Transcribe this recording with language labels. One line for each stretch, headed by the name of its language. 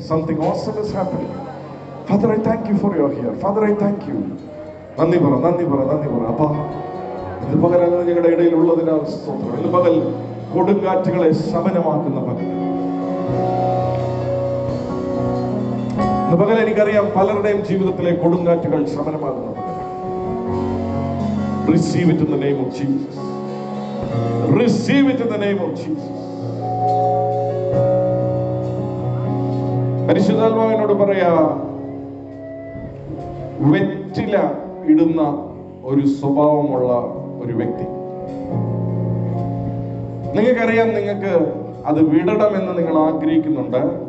English: Something awesome is happening. Father, I thank you for your healing. Father, I thank you.
Malayalam: നന്ദി പറ. അപ്പാ, ഇന്ന് പകൽ അങ്ങ് ഞങ്ങളുടെ ഇടയിൽ ഉള്ളതിനാൽ സ്തോത്രം. ഇന്ന് പകൽ കൊടുങ്കാറ്റുകളെ ശമനമാക്കുന്ന പകൽ. ഇന്ന് പകൽ എനിക്കറിയാം പലരുടെയും ജീവിതത്തിലെ കൊടുങ്കാറ്റുകൾ ശമനമാകുന്ന പകൽ.
English: Receive it in the name of Jesus. Receive it in the name of Jesus.
Malayalam: പരിശുദ്ധാത്മാവിനോട് പറയാ, വെറ്റില ഇടുന്ന ഒരു സ്വഭാവമുള്ള ഒരു വ്യക്തി. നിങ്ങൾക്കറിയാം, നിങ്ങൾക്ക് അത് വിടണമെന്ന് നിങ്ങൾ ആഗ്രഹിക്കുന്നുണ്ട്.